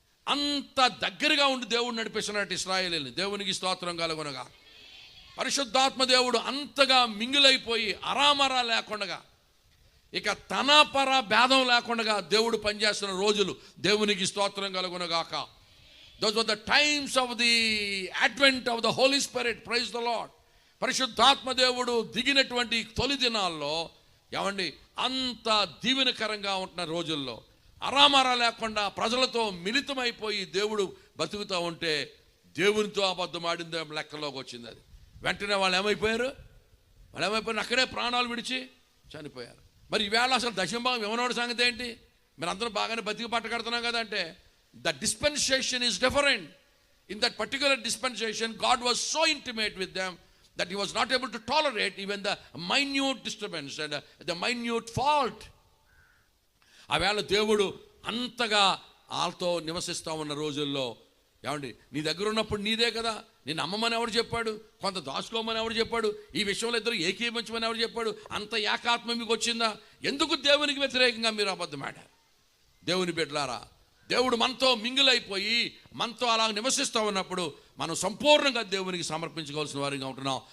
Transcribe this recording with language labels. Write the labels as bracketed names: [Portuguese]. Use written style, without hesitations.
[Telugu] అంత దగ్గరగా ఉండి దేవుడు నడిపిస్తున్నట్టు ఇశ్రాయేలుని. దేవునికి స్తోత్రం కలుగునగా. పరిశుద్ధాత్మ దేవుడు అంతగా మింగిలైపోయి అరామరా లేకుండా, ఇక తన పర భేదం లేకుండా దేవుడు పనిచేస్తున్న రోజులు. దేవునికి స్తోత్రం కలుగునగాక. [English] Those were the times of the advent of the Holy Spirit. Praise the Lord. [Telugu] పరిశుద్ధాత్మ దేవుడు దిగినటువంటి తొలి దినాల్లో ఏమండి అంత దీవెనకరంగా ఉంటున్న రోజుల్లో అరామరా లేకుండా ప్రజలతో మిళితమైపోయి దేవుడు బతుకుతూ ఉంటే దేవునితో అబద్ధం ఆడిందే లెక్కలోకి వచ్చింది. అది వెంటనే వాళ్ళు ఏమైపోయారు? అక్కడే ప్రాణాలు విడిచి చనిపోయారు. మరి ఈవేళ అసలు దశంభాగం ఇవ్వనోడి సంగతి ఏంటి? మీరు అందరూ బాగానే బతికి పట్టగడుతున్నాం కదా అంటే, [English] the dispensation is different. In that particular dispensation, God was so intimate with them that he was not able to tolerate even the minute disturbance and the minute fault. [Telugu] ఆవేళ దేవుడు అంతగా వాళ్ళతో నివసిస్తూ ఉన్న రోజుల్లో ఏమండి నీ దగ్గర ఉన్నప్పుడు నీదే కదా, నేను అమ్మమని ఎవరు చెప్పాడు, కొంత దాచుకోమని ఎవరు చెప్పాడు, ఈ విషయంలో ఇద్దరు ఏకీభవించమని ఎవరు చెప్పాడు, అంత ఏకాత్మ మీకు వచ్చిందా? ఎందుకు దేవునికి వ్యతిరేకంగా మీరు అబద్ధం ఆడారు? దేవుని బిడ్డలారా, దేవుడు మనతో మింగిలైపోయి మనతో అలా నివసిస్తూ ఉన్నప్పుడు మనం సంపూర్ణంగా దేవునికి సమర్పించుకోవాల్సిన వారిగా ఉంటున్నాం.